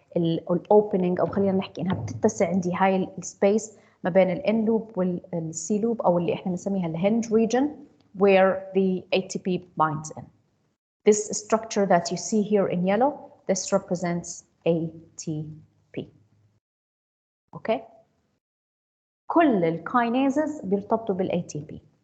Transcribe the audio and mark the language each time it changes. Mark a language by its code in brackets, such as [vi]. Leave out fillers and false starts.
[ar] الاوبننج، او خلينا نحكي انها بتتسع عندي هاي السبيس ما بين الان لوب والسي لوب، او اللي احنا بنسميها الهنج region [en] where the ATP binds in. This structure that you see here in yellow, this represents ATP. Okay? [ar] كل الكاينيزز بيرتبطوا بالATP.